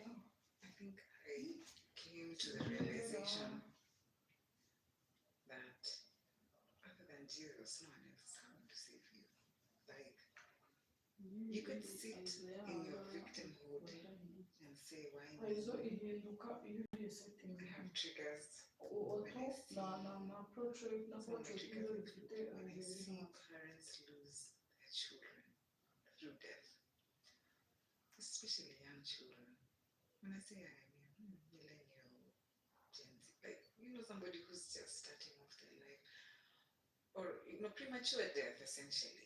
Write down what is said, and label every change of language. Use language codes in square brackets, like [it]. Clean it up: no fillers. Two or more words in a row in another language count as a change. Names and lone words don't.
[en] I think I came to the realization that other than Jesus, no one else is coming to save you. Like, you could sit in your victimhood and say, why me? [rn] izo ihinduka iyo ugiye setting [en] I have triggers. auto na approach rate na Some of my approach rate triggers [rn] iyo [en] include [rn] bifite [en] when I see [rn] ubuzima [en] parents lose their children through death, especially young children. When I say I mean millennial, Gen Z, like, you know, somebody who's just starting off their life, or, you know, premature death essentially.